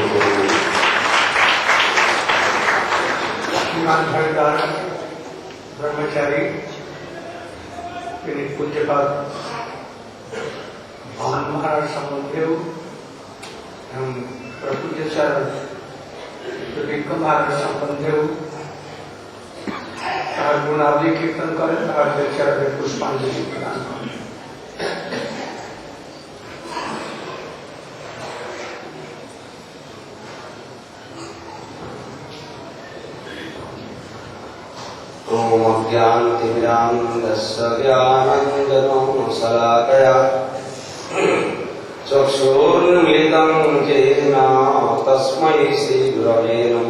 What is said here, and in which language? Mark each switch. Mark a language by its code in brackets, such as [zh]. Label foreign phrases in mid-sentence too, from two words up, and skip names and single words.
[bn] श्रीमान हरिदास ब्रह्मचारी তিনি পূজ্যপাদ ভান মহারাজ সম্বন্ধেও এবং প্রপূজ্যাচার্য বিক্রম মহারাজ সম্বন্ধেও তার গুণাবলী কীর্তন করেন, তার বেচারাদের পুষ্পাঞ্জলি প্রদান করেন। [sa] ओम ज्ञानतिमिरान्धस्य ज्ञानाञ्जनशलाकया चक्षुर्मिलितं येन तस्मै श्रीगुरवे नमः।